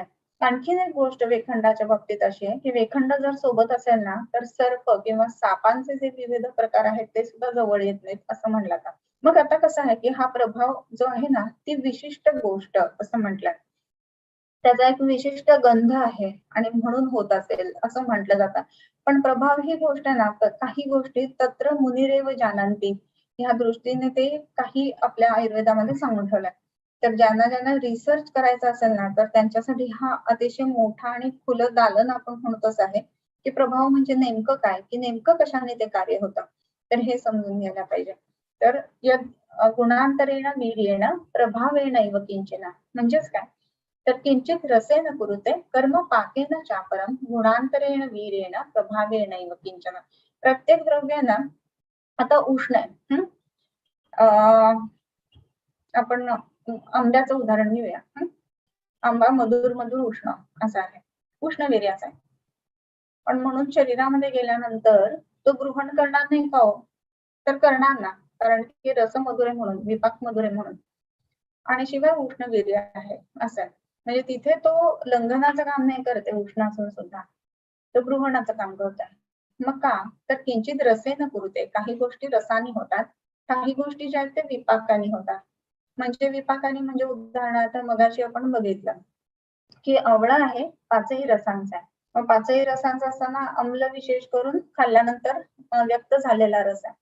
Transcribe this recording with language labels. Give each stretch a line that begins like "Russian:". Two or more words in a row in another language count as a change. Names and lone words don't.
Marathi: आणखीन एक गोष्ट वेखंडाच्या बाबतीत अशी आहे की वेखंड जर सोबत असेल ना तर सर्प किंवा सापांचे जे विविध प्रकार आहेत ते सुद्धा जवळ येत नाहीत असं म्हणलं जातं. मग आता कसं आहे की हा प्रभाव जो आहे ना, ती विशिष्ट गोष्ट असं म्हटलंय. त्याचा एक विशिष्ट गंध आहे आणि म्हणून होत असेल असं म्हटलं जातं. पण प्रभाव ही गोष्ट ना, काही गोष्टी
Sanskrit: तत्र मुनिरेव जानन्ति
Marathi: ह्या दृष्टीने ते काही आपल्या आयुर्वेदामध्ये सांगून ठेवलंय. तर ज्यांना रिसर्च करायचा असेल ना, तर त्यांच्यासाठी हा अतिशय मोठा आणि खुलं दालन आपण म्हणतोच आहे, की प्रभाव म्हणजे नेमकं काय, की नेमकं कशाने ते कार्य होतं. तर हे समजून घ्यायला पाहिजे. तर
Sanskrit: यद गुणांतरेण वीर्येण प्रभावेणैव किंचन
Marathi: म्हणजेच काय?
Sanskrit: तर किंचित रसेन कुरुते कर्म पाकेन चापरम गुणांतरेण वीर्येण प्रभावेणैव किंचन.
Marathi: प्रत्येक द्रव्य ना आता उष्ण आहे. आपण आंब्याचं उदाहरण घेऊया. आंबा मधुर मधुर उष्ण असा आहे, उष्ण वीर्याचा आहे. पण म्हणून शरीरामध्ये गेल्यानंतर तो ग्रहण करणार नाही का हो? तर करणार ना, कारण की रस मधुर आहे म्हणून, विपाक मधुर आहे म्हणून. आणि शिवाय उष्ण वीर्य आहे असं आहे. म्हणजे तिथे तो लंघनाचं काम नाही करते उष्ण असून सुद्धा, तो गृहणाचं काम करत आहे. मग का? तर
Sanskrit: किंचित रसेन कुरुते.
Marathi: काही गोष्टी रसाने होतात, काही गोष्टी ज्या आहेत ते विपाकाने होतात. म्हणजे विपाकाने म्हणजे उदाहरणार्थ मगाशी आपण बघितलं की आवळा आहे पाचही रसांचा आहे. मग पाचही रसांचा असताना अम्ल विशेष करून खाल्ल्यानंतर व्यक्त झालेला रस आहे.